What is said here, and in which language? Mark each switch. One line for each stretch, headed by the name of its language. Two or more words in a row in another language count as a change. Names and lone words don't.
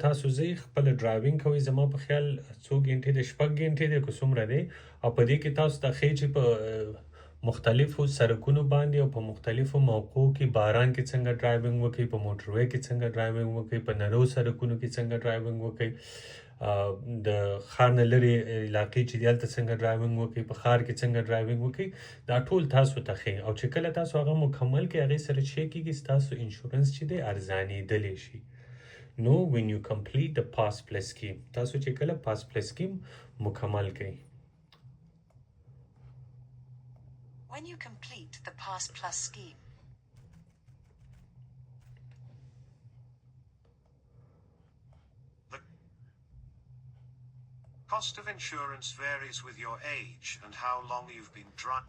Pashto: تاسو ځئ خپله ډرایوینګ کوئ زما په خیال 2 ګنټې د 6 ګنټې دی که څومره دی او په دې کې تاسو ته ښیي چې په مختلفو سرکونو باندې او په مختلفو موقعو کې باران کې څنګه ډرایوینګ وکړئ په موټروی کې څنګه ډرایوینګ وکړئ په نرو سرکونو کې څنګه ډرایوینګ وکړئ د ښار نه لرې علاقې چې دی هلته څنګه ډرایوینګ وکړئ په ښار کې څنګه ډرایوینګ وکړئ دا ټول تاسو ته ښیي او چې کله تاسو هغه مکمل کړئ هغې سره چې کېږي ستاسو انشورنس چې دی ارزانېدلی شي.
English: No, when you complete the Pass Plus scheme.
Pashto: تاسو چې کله Pass Plus scheme مکمل کړئ.
English: When you complete the Pass Plus scheme. The cost of insurance varies with your age and how long you've been driving.